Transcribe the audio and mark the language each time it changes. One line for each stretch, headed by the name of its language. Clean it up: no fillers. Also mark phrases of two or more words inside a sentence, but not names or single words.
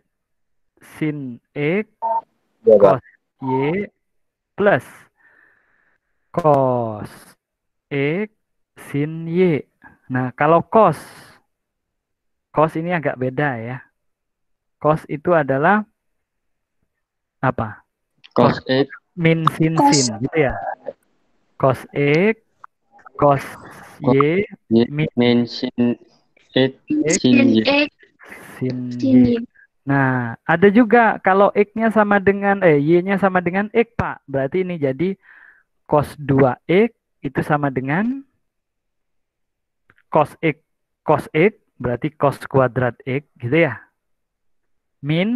English: Sin X cos Y plus cos X sin Y.
Indonesian: Nah, kalau cos ini agak beda ya. Cos itu adalah apa? Cos X Min sin gitu ya. Cos X, cos Y, min sin X Sin sin Y. X, sin sin Y. Y. Nah, ada juga kalau X-nya sama dengan Y-nya sama dengan X, Pak. Berarti ini jadi cos 2X itu sama dengan cos X berarti cos kuadrat X gitu ya. Min